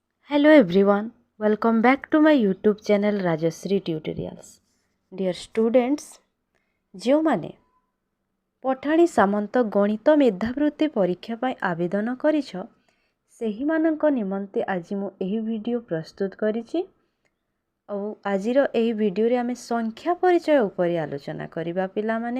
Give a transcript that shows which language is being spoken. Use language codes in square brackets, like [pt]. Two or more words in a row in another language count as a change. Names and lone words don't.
[en] Hello everyone, welcome back to my YouTube channel Rajashree Tutorials. Dear students, [or] ଯେଉଁମାନେ ପଠାଣି ସାମନ୍ତ ଗଣିତ ମେଧାବୃତ୍ତି ପରୀକ୍ଷା ପାଇଁ ଆବେଦନ କରିଛ ସେହିମାନଙ୍କ ନିମନ୍ତେ ଆଜି ମୁଁ ଏହି ଭିଡ଼ିଓ ପ୍ରସ୍ତୁତ କରିଛି। ଆଉ ଆଜିର ଏହି ଭିଡ଼ିଓରେ ଆମେ ସଂଖ୍ୟା ପରିଚୟ ଉପରେ ଆଲୋଚନା କରିବା ପିଲାମାନେ।